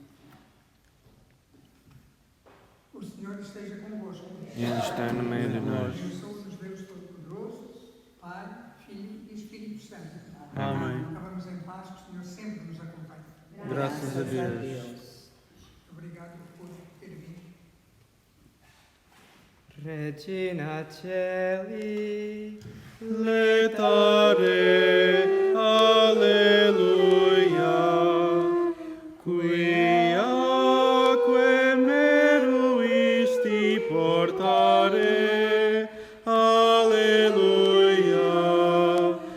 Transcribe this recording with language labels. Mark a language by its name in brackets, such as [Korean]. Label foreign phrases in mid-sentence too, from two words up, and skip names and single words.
[Portuguese] O Senhor esteja convosco. Ele está no meio de nós. Abençoe-nos Deus Todo-Poderoso, Pai, Filho e Espírito Santo. Amém. Acabamos em paz, que o Senhor sempre nos acompanhe. Graças a Deus. Obrigado por ter vindo. [Latin] Regina Celi, Letare, alleluia, quiaque meruisti portare, alleluia,